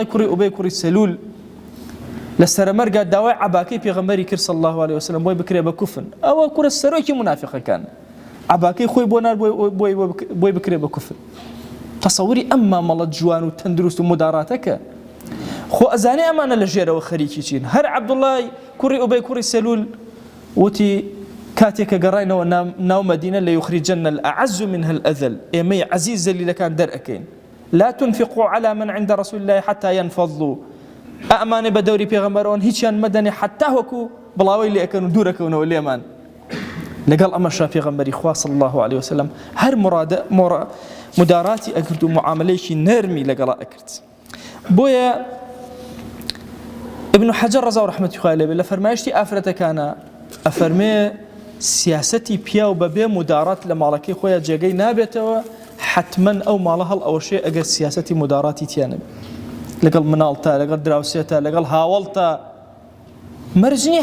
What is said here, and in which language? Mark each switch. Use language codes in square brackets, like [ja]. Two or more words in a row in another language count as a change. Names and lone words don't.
[ckb] کوڕی ئوبەی کوڕی سەلول لە سەرمەرگا داوای عەباکەی پێغەمبەری کرد [ar] صلی الله عليه وسلم [ckb] بۆی بکرێ بە کوفن ئەوە کوڕە سەرۆکی منافقەکان عەباکەی خۆی بۆ نار بۆی بکرێ بە کوفن تەسەووری ئەم مامەڵە جوان و تەندروست و مداڕاتەکە خۆ ئەزانێ ئەمانە لە ژێرەوە خەریکی چین هەر عەبدوڵڵای کوڕی ئوبەی کوڕی سەلول وتی کاتێکە گەڕاینەوە ناو مەدینە [ar] ليخرجن الأعز منها الأذل [ckb] ئێمەی عەزیز زەلیلەکان دەرئەکەین [ar] لا تنفقوا على من عند رسول الله حتى ينفضوا [ckb] ئەمانێ بە دەوری پێغەمبەرەوەن هیچیان مەدەنێ حتا وەکو بڵاوی لێ ئەکەن و دوورەکەونەوە لێمان لەگەڵ ئەمەشا پێغەمبەری خوا [ar] صلی الله عليه وسلم [ckb] هەر مداڕاتی ئەکرد و معاملەیەکی نەرمی لەگەڵا ئەکرد بۆیە ابن حەجەر ڕەزا و ڕەحمەتی خوای لێبێ لە فەرمایشتی ئافرەتەکانە ئەفەرمێ سیاسەتی پیا و بەبێ مداڕات لە ماڵەکەی خۆیان جێگەی نابێتەوە حتمەن ئەو ماڵە هەڵ ئەوەشێ ئەگەر سیاسەتی مداڕاتی تیانە لەگەڵ مناڵتە لەگەڵ دراوسێتە لەگەڵ هاوڵتە مەرجنی